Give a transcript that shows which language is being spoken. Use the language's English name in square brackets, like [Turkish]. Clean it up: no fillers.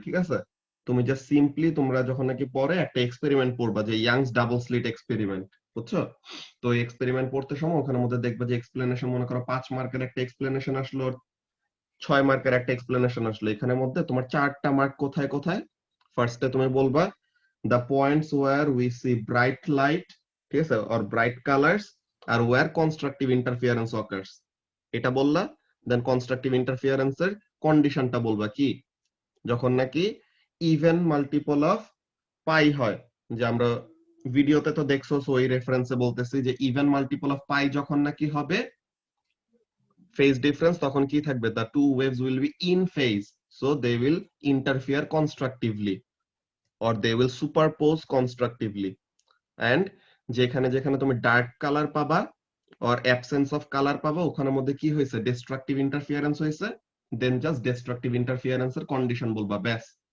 [Bangla] ঠিক আছে, তুমি জাস্ট সিম্পলি তোমরা যখন নাকি পরে একটা এক্সপেরিমেন্ট পড়বা, যে ইয়াংস ডাবল স্লিট এক্সপেরিমেন্ট, বুঝছো? তো এই এক্সপেরিমেন্ট পড়তে সময় ওখানের মধ্যে দেখবা যে এক্সপ্লেনেশন, মনে করো 5 মার্কের একটা এক্সপ্লেনেশন আসলো, 6 মার্কের একটা এক্সপ্লেনেশন আসলো, এখানের মধ্যে তোমার 4টা মার্ক কোথায় কোথায়? ফার্স্টে তুমি বলবা [English] the points where we see bright light, [Bangla] ঠিক আছে, [English] or bright colors, [Bangla] আর [English] where constructive interference occurs, [Bangla] এটা বললা। দেন কনস্ট্রাকটিভ ইন্টারফিয়ারেন্স এর কন্ডিশনটা বলবা কি, যখন নাকি ইভেন মাল্টিপল অফ পাই হয়, যে আমরা ভিডিওতে তো দেখছো, সো এই রেফারেন্সে বলতেছি যে ইভেন মাল্টিপল অফ পাই যখন নাকি হবে [English] phase difference, [Bangla] তখন কি থাকবে, [English] the two waves will be in phase, so they will interfere constructively or they will superpose constructively, and [Bangla] যেখানে যেখানে তুমি ডার্ক কালার পাবা [English] or absence of colour পাবা, [Bangla] ওখানের মধ্যে কি হয়েছে, [English] destructive interference হয়েছে, [Bangla] দেন জাস্ট ডিস্ট্রাকটিভ ইন্টারফিয়ারেন্স এর কন্ডিশন বলবা, ব্যাস।